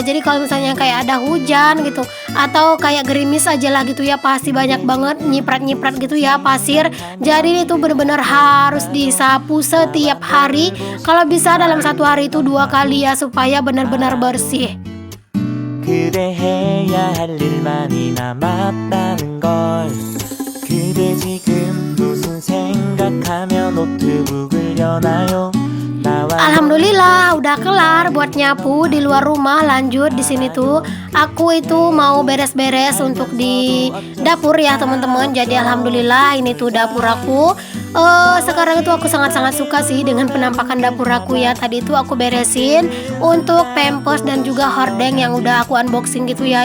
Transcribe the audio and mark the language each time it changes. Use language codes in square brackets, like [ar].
[id] Jadi kalau misalnya kayak ada hujan gitu atau kayak gerimis aja lah gitu ya, pasti banyak banget nyiprat gitu ya pasir. Jadi itu benar-benar harus disapu setiap hari. Kalau bisa dalam satu hari itu 2 kali ya, supaya benar-benar bersih. [ko] 그대 해야 할 일만이 남았다는 걸 그대 지금 무슨 생각하며 노트북을 여나요? [id] Alhamdulillah udah kelar buat nyapu di luar rumah. Lanjut di sini tuh aku itu mau beres-beres untuk di dapur ya teman-teman. Jadi alhamdulillah ini tuh dapur aku. Sekarang itu aku sangat-sangat suka sih dengan penampakan dapur aku ya. Tadi itu aku beresin untuk pampers dan juga hordeng yang udah aku unboxing gitu ya.